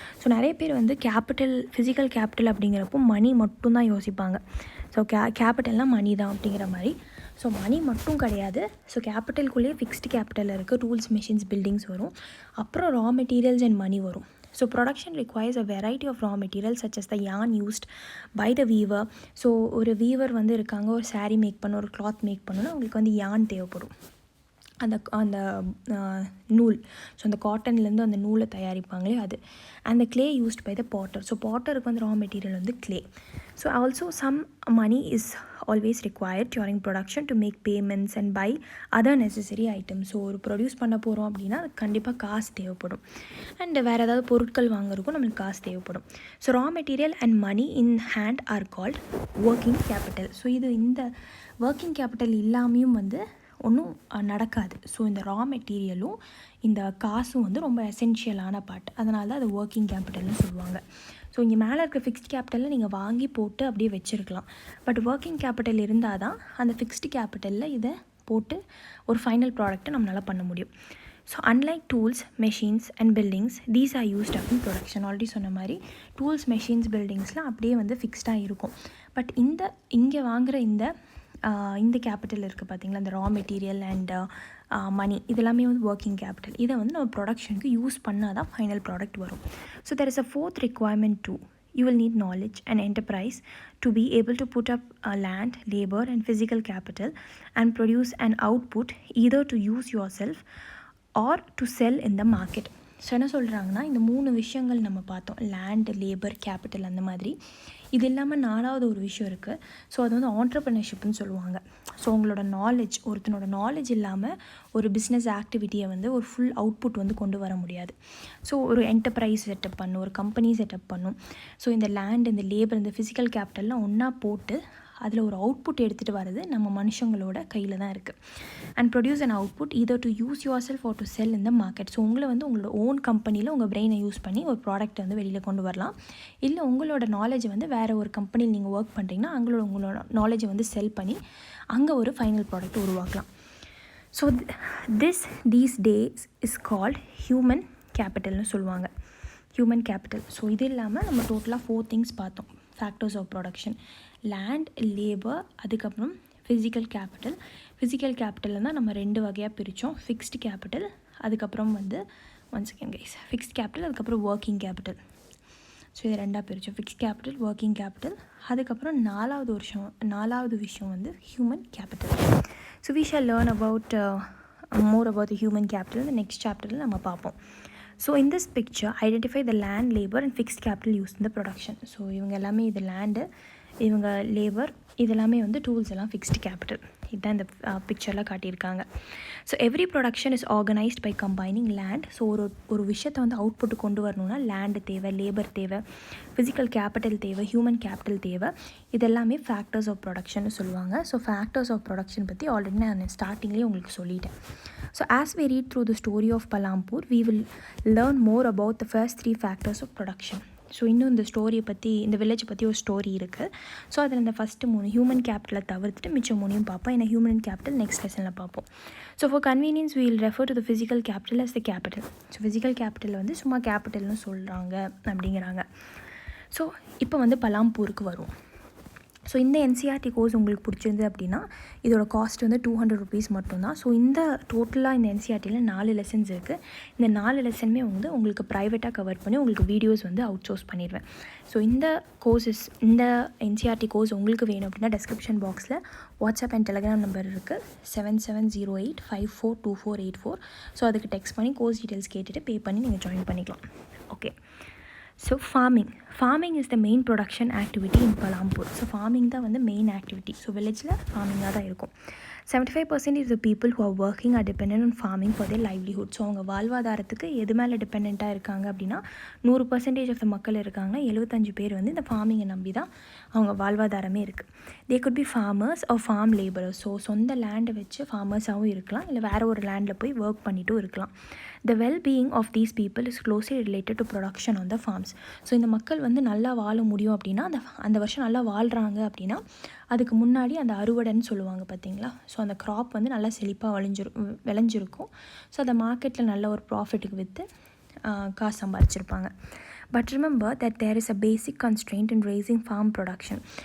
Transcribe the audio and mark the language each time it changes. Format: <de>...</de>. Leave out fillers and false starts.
<ta>So நிறைய பேர் வந்து ஃபிசிக்கல் கேபிட்டல் அப்படிங்கிறப்போ மணி மட்டும்தான் யோசிப்பாங்க. ஸோ கேபிட்டல்னால் மணி தான் அப்படிங்கிற மாதிரி. ஸோ மணி மட்டும் கிடையாது. ஸோ கேபிட்டலுக்குள்ளேயே ஃபிக்ஸ்டு கேபிட்டல் இருக்குது. டூல்ஸ், மெஷின்ஸ், பில்டிங்ஸ் வரும். அப்புறம் ரா மெட்டீரியல்ஸ் அண்ட் மணி வரும்.</ta> <en>So production requires a variety of raw materials such as the yarn used by the weaver.</en> <ta>So ஒரு வீவர் வந்து இருக்காங்க, ஒரு சாரீ மேக் பண்ண, ஒரு கிளாத் மேக் பண்ணணும்னா அவங்களுக்கு வந்து yarn தேவைப்படும். அந்த நூல், ஸோ அந்த காட்டன்லேருந்து அந்த நூலை தயாரிப்பாங்களே அது.</ta> <en>And the clay used by the potter.</en> <ta>So பாட்டருக்கு வந்து ரா மெட்டீரியல் வந்து clay.</ta> <en>So also some money is always required during production to make payments and buy other necessary items.</en> <ta>So ஒரு ப்ரொடியூஸ் பண்ண போகிறோம் அப்படின்னா கண்டிப்பாக காசு தேவைப்படும். அண்ட் வேறு ஏதாவது பொருட்கள் வாங்குறதுக்கும் நம்மளுக்கு காசு தேவைப்படும்.</ta> <en>So raw material and money in hand are called working capital.</en> <ta>So இந்த ஒர்க்கிங் கேபிட்டல் இல்லாமையும் வந்து ஒன்றும் நடக்காது. ஸோ இந்த ரா மெட்டீரியலும் இந்த காசும் வந்து ரொம்ப எசென்ஷியலான பார்ட். அதனால தான் அது ஒர்க்கிங் கேபிட்டல்னு சொல்லுவாங்க. ஸோ இங்கே மேலே இருக்க ஃபிக்ஸ்ட் கேபிட்டலில் நீங்கள் வாங்கி போட்டு அப்படியே வச்சுருக்கலாம். பட் ஒர்க்கிங் கேபிட்டல் இருந்தால் தான் அந்த ஃபிக்ஸ்டு கேபிட்டலில் இதை போட்டு ஒரு ஃபைனல் ப்ராடக்ட்டை நம்மளால் பண்ண முடியும்.</ta> <en>So unlike tools, machines and buildings, these are used up in production.</en> <ta>Already சொன்ன மாதிரி டூல்ஸ், மெஷின்ஸ், பில்டிங்ஸ்லாம் அப்படியே வந்து ஃபிக்ஸ்டாக இருக்கும். பட் இங்கே வாங்குகிற இந்த கேபிட்டல் இருக்குது பார்த்தீங்களா, இந்த ரா மெட்டீரியல் அண்ட் மணி, இதெல்லாமே வந்து ஒர்க்கிங் கேபிட்டல். இதை வந்து நம்ம ப்ரொடக்ஷனுக்கு யூஸ் பண்ணால் தான் ஃபைனல் ப்ராடக்ட் வரும்.</ta> <en>So there is a fourth requirement too. You will need knowledge and enterprise to be able to put up land, labor and physical capital and produce an output either to use yourself or to sell in the market.</en> <ta>So என்ன சொல்கிறாங்கன்னா, இந்த 3 விஷயங்கள் நம்ம பார்த்தோம், land, labour, capital, அந்த மாதிரி. இது இல்லாமல் 4வது ஒரு விஷயம் இருக்குது. ஸோ அது வந்து ஆண்டர்ப்ரனர்ஷிப்னு சொல்லுவாங்க. ஸோ உங்களோட நாலேஜ், ஒருத்தனோட நாலேஜ் இல்லாமல் ஒரு பிஸ்னஸ் ஆக்டிவிட்டியை வந்து ஒரு ஃபுல் அவுட்புட் வந்து கொண்டு வர முடியாது. ஸோ ஒரு என்டர்பிரைஸ் செட்டப் பண்ணும், ஒரு கம்பெனி செட்டப் பண்ணும். ஸோ இந்த லேண்ட், இந்த லேபர், இந்த ஃபிசிக்கல் கேபிட்டல்லாம் ஒன்றா போட்டு அதில் ஒரு அவுட்புட் எடுத்துகிட்டு வர்றது நம்ம மனுஷங்களோட கையில் தான் இருக்குது.</ta> <en>And produce and output either to use yourself or to sell in the market.</en> <ta>So உங்களை வந்து உங்களோட ஓன் கம்பெனியில் உங்கள் பிரெயினை யூஸ் பண்ணி ஒரு ப்ராடக்ட்டை வந்து வெளியில் கொண்டு வரலாம். இல்லை உங்களோட நாலேஜை வந்து வேறு ஒரு கம்பெனியில் நீங்கள் ஒர்க் பண்ணுறீங்கன்னா உங்களோட நாலேஜை வந்து செல் பண்ணி அங்கே ஒரு ஃபைனல் ப்ராடக்ட் உருவாக்கலாம். So</ta> <en>these days is called</en> <ta>human கேபிட்டல்னு சொல்லுவாங்க. Human capital. ஸோ இது இல்லாமல் நம்ம டோட்டலாக 4 திங்ஸ் பார்த்தோம். Factors of production, land, labour, அதுக்கப்புறம் ஃபிசிக்கல் கேபிட்டல். ஃபிசிக்கல் கேபிட்டலில் தான் நம்ம 2 வகையாக பிரித்தோம். ஃபிக்ஸ்டு கேபிட்டல், அதுக்கப்புறம் வந்து ஃபிக்ஸ்ட் கேபிட்டல், அதுக்கப்புறம் ஒர்க்கிங் கேபிட்டல். ஸோ இது 2ஆக பிரித்தோம், ஃபிக்ஸ்ட் கேபிட்டல், ஒர்க்கிங் கேபிட்டல். அதுக்கப்புறம் 4வது விஷயம் வந்து human capital.</ta> <en>so we shall learn about more about the human capital</en> <ta>இந்த நெக்ஸ்ட் சாப்டரில் நம்ம பார்ப்போம்.</ta> <en>So in this picture identify the land labour and fixed capital use in the production.</en> <ta>So இவங்க எல்லாமே இது லேண்டு, இவங்க லேபர், இதெல்லாமே வந்து டூல்ஸ் எல்லாம் ஃபிக்ஸ்டு கேபிட்டல். இதுதான் இந்த பிக்சரில் காட்டியிருக்காங்க.</ta> <en>So every production is organised by combining land.</en> <ta>So ஒரு விஷயத்தை வந்து அவுட்புட் கொண்டு வரணும்னா லேண்டு தேவை, லேபர் தேவை, ஃபிசிக்கல் கேபிட்டல் தேவை, ஹியூமன் கேபிட்டல் தேவை. இதெல்லாமே ஃபேக்டர்ஸ் ஆஃப் ப்ரொடக்ஷன் சொல்லுவாங்க. ஸோ ஃபேக்டர்ஸ் ஆஃப் ப்ரொடக்ஷன் பற்றி ஆல்ரெடி நான் ஸ்டார்டிங்லேயே உங்களுக்கு சொல்லிட்டேன்.</ta> <en>So as we read through the story of Palampur, we will learn more about the first 3 factors of production.</en> <ta>So இன்னும் இந்த ஸ்டோரியை பற்றி, இந்த வில்லேஜை பற்றி ஒரு ஸ்டோரி இருக்குது. ஸோ அதில் இந்த ஃபஸ்ட்டு 3 ஹியூமன் கேபிட்டலை தவிர்த்துட்டு மிச்சம் 3 பார்ப்போம். ஏன்னா ஹியூமன் கேபிட்டல் நெக்ஸ்ட் லெசனில் பார்ப்போம்.</ta> <en>So for convenience we will refer to the physical capital as the capital.</en> <ta>So physical capital வந்து சும்மா கேபிட்டல்னு சொல்கிறாங்க அப்படிங்கிறாங்க. ஸோ இப்போ வந்து பலாம்பூருக்கு வரும். ஸோ இந்த NCERT கோர்ஸ் உங்களுக்கு பிடிச்சிருந்து அப்படின்னா இதோட காஸ்ட் வந்து 200 rupees மட்டும்தான். ஸோ இந்த டோட்டலாக இந்த NCERTயில் 4 லெசன்ஸ் இருக்குது. இந்த 4 லெசனுமே வந்து உங்களுக்கு ப்ரைவேட்டாக கவர் பண்ணி உங்களுக்கு வீடியோஸ் வந்து அவுட் சோர்ஸ் பண்ணிடுவேன். ஸோ இந்த கோர்சஸ், இந்த NCERT கோர்ஸ் உங்களுக்கு வேணும் அப்படின்னா டிஸ்கிரிப்ஷன் பாக்ஸில் வாட்ஸ்அப் அண்ட் டெலிகிராம் நம்பர் இருக்குது, 7708542484. ஸோ அதுக்கு டெக்ஸ்ட் பண்ணி கோர்ஸ் டீட்டெயில்ஸ் கேட்டுட்டு பே பண்ணி நீங்கள் ஜாயின் பண்ணிக்கலாம். Okay.</ta> <en>So farming is the main production activity in Palampur.</en> <ta>So farming தான் வந்து மெயின் ஆக்டிவிட்டி. ஸோ வில்லேஜில் ஃபார்மிங்காக தான் இருக்கும்.</ta> <en>75% of the people who are working are dependent on farming for their livelihood.</en> <ta>So அவங்க வாழ்வாதாரத்துக்கு எது மேலே டிபெண்ட்டாக இருக்காங்க அப்படின்னா 100% ஆஃப் த மக்கள் இருக்காங்க. 75 பேர் வந்து இந்த ஃபார்மிங்கை நம்பி தான் அவங்க வாழ்வாதாரமே இருக்குது.</ta> <en>They could be farmers or farm labourers.</en> <ta>So சொந்த லேண்டை வச்சு ஃபார்மர்ஸாகவும் இருக்கலாம், இல்லை வேறு ஒரு லேண்டில் போய் ஒர்க் பண்ணிட்டும் இருக்கலாம்.</ta> <en>The well-being of these people is closely related to production on the farms.</en> <ta>So இந்த மக்கள் வந்து நல்லா வாழ முடியும் அப்படின்னா, அந்த வருஷம் நல்லா வாழ்கிறாங்க அப்படின்னா அதுக்கு முன்னாடி அந்த அறுவடைன்னு சொல்லுவாங்க பார்த்தீங்களா. ஸோ அந்த க்ராப் வந்து நல்லா செழிப்பாக விளைஞ்சிருக்கும். ஸோ அந்த மார்க்கெட்டில் நல்ல ஒரு ப்ராஃபிட்டுக்கு விற்று காசு சம்பாதிச்சிருப்பாங்க.</ta> <en>But remember that there is a basic constraint in raising farm production.</en>